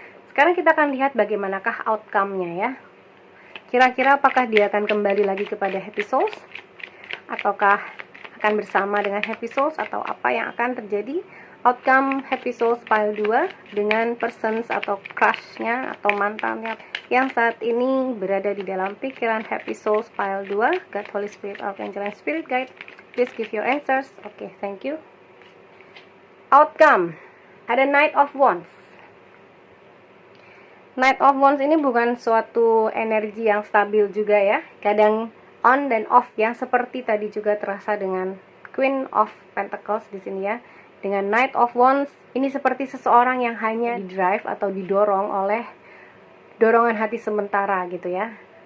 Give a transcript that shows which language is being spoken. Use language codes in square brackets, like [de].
[id] Sekarang kita akan lihat bagaimanakah outcome-nya ya. Kira-kira apakah dia akan kembali lagi kepada happy souls ataukah akan bersama dengan happy souls atau apa yang akan terjadi. Outcome happy souls pile 2 dengan persons atau crush-nya atau mantannya yang saat ini berada di dalam pikiran happy souls pile 2. [en] God, Holy Spirit, Archangel, and Spirit Guide, please give your answers. Okay, thank you. [id] Outcome, ada Knight of Wands. Knight of Wands ini bukan suatu energi yang stabil juga ya. Kadang on dan off yang seperti tadi juga terasa dengan Queen of Pentacles di sini ya. Dengan Knight of Wands, ini seperti seseorang yang hanya di-drive atau didorong oleh dorongan hati sementara gitu ya.